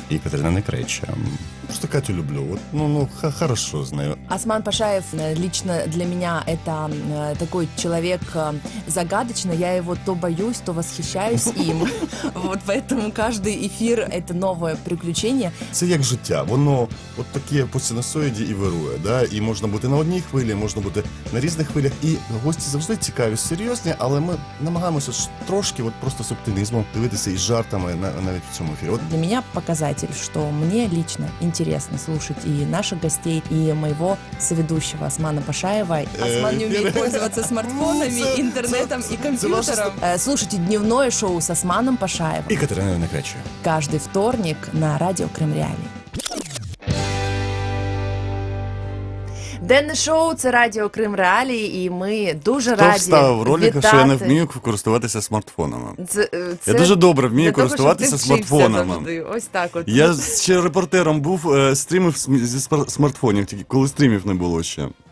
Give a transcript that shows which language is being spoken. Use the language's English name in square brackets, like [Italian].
[Russian] и Катерина Некреча. Просто Катю люблю. Хорошо знаю. Осман Пашаев лично для меня это такой человек загадочный. Я его то боюсь, то восхищаюсь им. Вот поэтому каждый эфир это новое приключення. [Ukrainian] Це як життя. Воно от таке по синусоїді і вирує. Да? І можна бути на одній хвилі, можна бути на різних хвилях. І гості завжди цікаві, серйозні, але ми намагаємося трошки от просто з оптимізмом дивитися і з жартами навіть в цьому ефірі. [Russian] Для меня показатель, что мне лично интересно слушать и наших гостей, и моего соведущего Османа Пашаева. Осман не умеет пользоваться смартфонами, интернетом и компьютером. Слушайте дневное шоу с Османом Пашаевым. И Катериной Некреча. Каждый вторник на радио Крым Реалии. [Ukrainian] Денне шоу – це радіо Крим Реалії, і ми дуже раді вітати. Хто вставив ролик, що я не вмію користуватися смартфонами? Я дуже добре вмію користуватися смартфонами. Ось так от. Я ще репортером був, стрімив зі смартфонів, тільки коли стрімів не було ще.